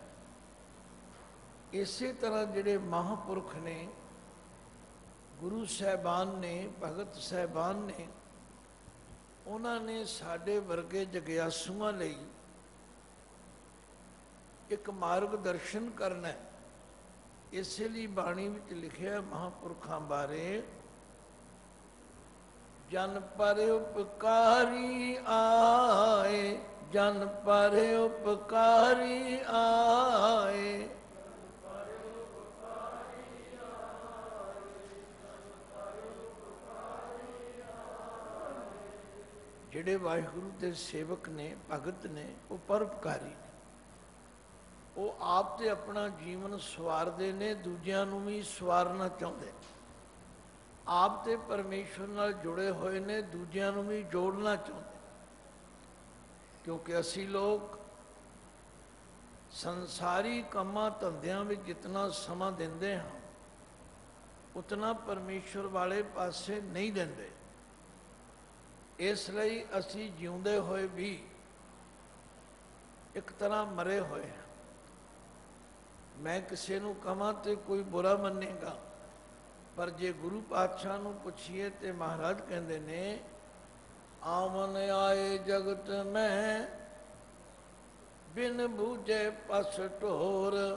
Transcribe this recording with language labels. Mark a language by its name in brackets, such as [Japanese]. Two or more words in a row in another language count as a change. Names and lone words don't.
[Punjabi] ਇਸੇ ਤਰ੍ਹਾਂ ਜਿਹੜੇ ਮਹਾਂਪੁਰਖ ਨੇ, ਗੁਰੂ ਸਾਹਿਬਾਨ ਨੇ, ਭਗਤ ਸਾਹਿਬਾਨ ਨੇ, ਉਨ੍ਹੋਂ ਨੇ ਸਾਡੇ ਵਰਗੇ ਜਗਿਆਸੂਆਂ ਲਈ ਏਕ ਮਾਰਗਦਰਸ਼ਨ ਕਰਨਾ ਹੈ। ਇਸਲਈ ਬਾਣੀ ਵਿਚ ਲਿਖਿਆ ਮਹਾਂਪੁਰਖਾਂ ਬਾਰੇ, ਜਨ ਪਰ ਉਪਕਾਰੀ ਆਏ, ਜਨ ਪਰ ਉਪਕਾਰੀ ਆਏ। ਜਿਹੜੇ ਵਾਹਿਗੁਰੂ ਦੇ ਸੇਵਕ ਨੇ, ਭਗਤ ਨੇ, ਉਹ ਪਰਉਪਕਾਰੀ ਨੇ। ਉਹ ਆਪ ਤੇ ਆਪਣਾ ਜੀਵਨ ਸਵਾਰਦੇ ਨੇ, ਦੂਜਿਆਂ ਨੂੰ ਵੀ ਸਵਾਰਨਾ ਚਾਹੁੰਦੇ। ਆਪ ਤੇ ਪਰਮੇਸ਼ਵਰ ਨਾਲ ਜੁੜੇ ਹੋਏ ਨੇ, ਦੂਜਿਆਂ ਨੂੰ ਵੀ ਜੋੜਨਾ ਚਾਹੁੰਦੇ। ਕਿਉਂਕਿ ਅਸੀਂ ਲੋਕ ਸੰਸਾਰੀ ਕੰਮਾਂ ਧੰਦਿਆਂ ਵਿੱਚ ਜਿਤਨਾ ਸਮਾਂ ਦਿੰਦੇ ਹਾਂ, ਉਤਨਾ ਪਰਮੇਸ਼ਵਰ ਵਾਲੇ ਪਾਸੇ ਨਹੀਂ ਦਿੰਦੇ। ਇਸ ਲਈ ਅਸੀਂ ਜਿਉਂਦੇ ਹੋਏ ਭੀ ਏਕ ਤਰ੍ਹਾਂ ਮਰੇ ਹੋਏ ਹੈਂ। ਮੈਂ ਕਿਸੀ ਨੂੰ ਕਹਾਂ ਤੋ ਕੋਈ ਬੁਰਾ ਮਨੇਗਾ, ਪਰ ਜੇ ਗੁਰੂ ਪਾਤਸ਼ਾਹ ਨੂੰ ਪੁੱਛੀਏ ਤੋ ਮਹਾਰਾਜ ਕਹਿਤੇ ਨੇ, ਆਵਨ ਆਏ ਜਗਤ ਮੇਂ ਬਿਨ ਬੂਝੇ ਪਸ ਢੋਰ।